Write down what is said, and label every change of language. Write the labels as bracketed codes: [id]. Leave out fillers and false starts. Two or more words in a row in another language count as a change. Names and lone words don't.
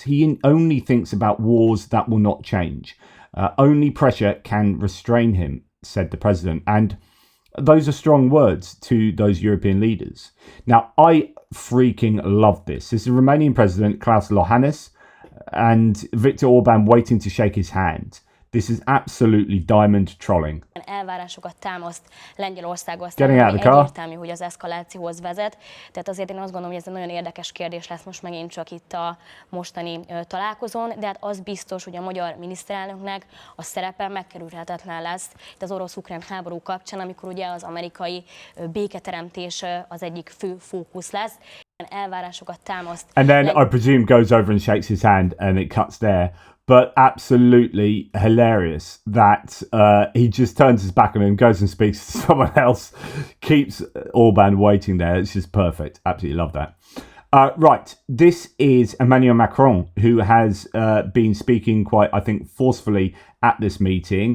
[en] He only thinks about wars that will not change. Only pressure can restrain him, said the president. And those are strong words to those European leaders. Now, I freaking love this. This is Romanian President Klaus Iohannis and Viktor Orban waiting to shake his hand. This is absolutely diamond trolling. [hu] Elvárásokat támaszt Lengyelországgal szemben, ami egyértelmű, hogy az eszkalációhoz vezet. Tehát azért én azt gondolom, hogy ez egy nagyon érdekes kérdés lesz most megint csak itt a mostani találkozón, de hát az biztos, hogy a magyar miniszterelnöknek a szerepe megkerülhetetlen lesz itt az orosz-ukrán háború kapcsán, amikor ugye az amerikai béketeremtés az egyik fő fókusz lesz. Elvárásokat támaszt. [en] And then I presume goes over and shakes his hand and it cuts there. But absolutely hilarious that he just turns his back on him, goes and speaks to someone else, keeps Orban waiting there. It's just perfect. Absolutely love that. Right, this is Emmanuel Macron, who has been speaking quite, I think, forcefully at this meeting.